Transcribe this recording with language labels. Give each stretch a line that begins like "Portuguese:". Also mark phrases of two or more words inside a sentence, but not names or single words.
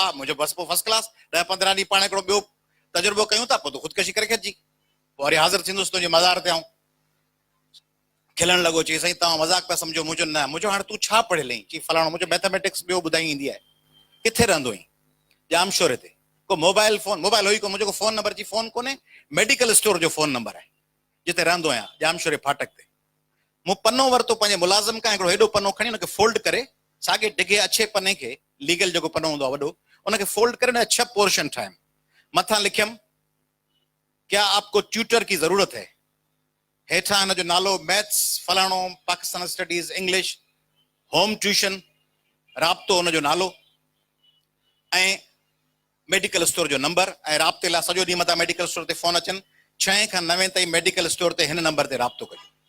Sindhi: मुंहिंजो बसि पोइ
English: first class
Sindhi: 10-15 ॾींहं पाण हिकिड़ो ॿियो तजुर्बो कयूं था, पोइ तूं ख़ुदकशी करे खिचजी, पोइ वरी हाज़िर थींदुसि तुंहिंजे मज़ार ते। आऊं खिलण लॻो। चई साईं तव्हां मज़ाक पिया सम्झो। मुंहिंजो न। मुंहिंजो हाणे तूं छा पढ़ियल आहीं? चई फलाणो। मुंहिंजो मैथमेटिक्स ॿियो ॿुधाई ईंदी आहे। किथे रहंदो आहीं? जामशोरे ते। को
English: mobile phone,
Sindhi: मोबाइल हुई को, मुंहिंजो को
English: phone number
Sindhi: जी फोन कोन्हे,
English: medical store
Sindhi: जो
English: phone number
Sindhi: आहे, जिते रहंदो आहियां, जामशोरे फाटक ते। मूं पनो वरितो पंहिंजे मुलाज़िम खां, हिकिड़ो हेॾो पनो खणी हुनखे फोल्ड करे, साॻे डिघे अच्छे पने खे, लीगल जेको पनो हूंदो आहे वॾो, उनखे फोल्ड करे 6 पोर्शन ठाहियुमि। मथां लिखियमि,
Urdu: کیا آپ کو ٹیوٹر کی ضرورت ہے?
Sindhi: हेठां हिन जो नालो, मैथ्स फलाणो, पाकिस्तान स्टडीज़, इंग्लिश,
English: home tuition,
Sindhi: राब्तो हुनजो नालो, ऐं
English: medical store
Sindhi: जो नंबर, ऐं राब्ते लाइ सॼो ॾींहुं मथां
English: medical store
Sindhi: ते फोन अचनि। 6 खां 9 ताईं
English: medical store
Sindhi: ते हिन नंबर ते राब्तो कजो।